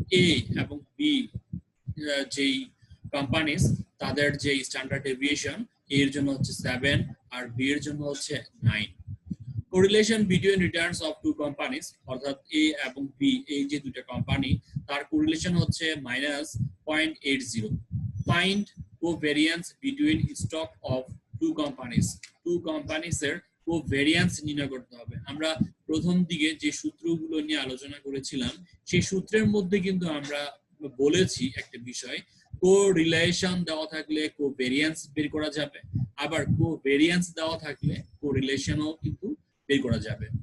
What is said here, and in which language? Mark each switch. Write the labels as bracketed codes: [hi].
[bn] এ এবং বি যেই কোম্পানিজ তাদের যে স্ট্যান্ডার্ড ডেভিয়েশন, এর জন্য হচ্ছে 7 আর বি এর জন্য হচ্ছে 9। [en] correlation between returns of two companies, [bn] অর্থাৎ এ এবং বি এই যে দুটো কোম্পানি তার কোরিলেশন হচ্ছে -0.80। [en] Find covariance between stock of two companies. [bn] two companies এর covariance নির্ণয় করতে হবে। আমরা প্রথম দিকে যে সূত্রগুলো নিয়ে আলোচনা করেছিলাম সেই সূত্রের মধ্যে কিন্তু আমরা বলেছি একটা বিষয়, কোরিলেশন দেওয়া থাকলে কোভ্যারিয়েন্স বের করা যাবে, আবার কোভ্যারিয়েন্স দেওয়া থাকলে কোরিলেশনও কিন্তু বের করা যাবে।